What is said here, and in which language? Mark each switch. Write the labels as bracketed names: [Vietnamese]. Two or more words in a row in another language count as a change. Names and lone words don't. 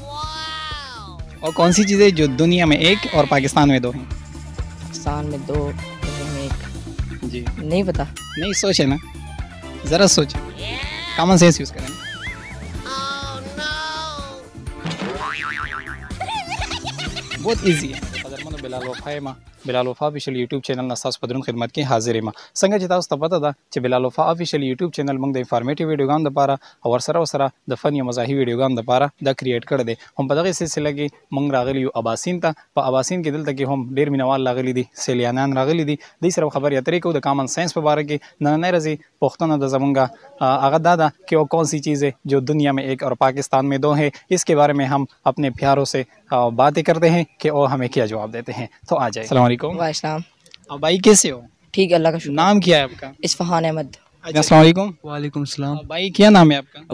[Urdu] اور کون سی چیز ہے جو دنیا میں ایک اور پاکستان میں دو ہیں؟ پاکستان میں دو، دنیا میں ایک، جی نہیں پتا۔ نہیں سوچے نا، ذرا سوچے، [English] common sense use [Urdu] کریں نا۔ بہت ایزی ہے۔ [Pashto] قدرمنو بلال وفا یم، بلال وفا افیشل یوټیوب چینل نه ستاسو په درون خدمت کې حاضر یم. څنګه چې تاسو ته پته ده چې بلال وفا افیشل یوټیوب چینل موږ د انفارمیټیو ویډیوګانو لپاره او ورسره د فن یا مزاحي ویډیوګانو لپاره دا کریټ کړی دی. هم په دغه سلسله کې موږ راغلي یو اباسین ته. په اباسین کې دلته کې هم ډېر مینوال راغلي دي، سیلیانان راغلي دي. دوی سره خبرې اترې کوو د [English] common sense [Pashto] په باره کې. نننۍ ورځې پوښتنه د زمونږ هغه دا ده [Urdu] کہ وہ کون سی چیز ہے جو دنیا میں ایک اور پاکستان میں دو ہے. اس کے بارے میں ہم اپنے پیاروں سے باتیں کرتے ہیں کہ وہ ہمیں کیا جواب دیتے ہیں. تو آ جائے. السلام علیکم. وعلیکم السلام. بھائی کیسے ہو؟ ٹھیک ہے، اللہ کا شکر. نام کیا ہے آپ کا؟ اصفہان احمد. السلام علیکم. وعلیکم السلام. بھائی کیا نام ہے آپ کا؟